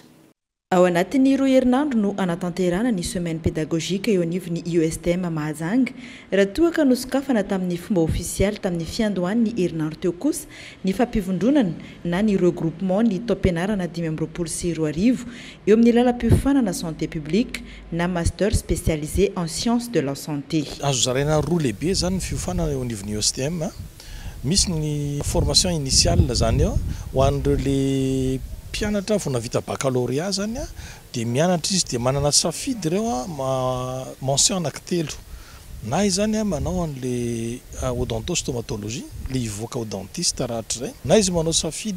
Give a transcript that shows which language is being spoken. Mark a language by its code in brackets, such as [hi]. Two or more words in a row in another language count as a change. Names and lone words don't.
[mg] Ao anatin'ny roa herinandro no anatanterana ny [fr] semaine pédagogique [mg] eo anivon'ny USTM Mahajanga raha toa ka nosokafana tamin'ny fomba ofisialy tamin'ny fiandohan'ny herinandro teo kosa ny fampivondronana na ny regroupement ny taom-pianarana 2024 eo amin'ny lalam-piofanana [fr] santé publique [mg] na [fr] master spécialisé en sciences de la santé. [mg] Azo zaraina roa lehibe zany ny fiofanana eo anivon'ny USTM misy ny [fr] formation initiale [mg] zany eo ho an'ireo le mpianatra vao navita baccalauréat zany dia mianatra izy dia manana safidy ireo mention anankitelo na izy zany manao an'le odontostomatologie le ivoaka ho dentiste rahatra zay na izy manao safidy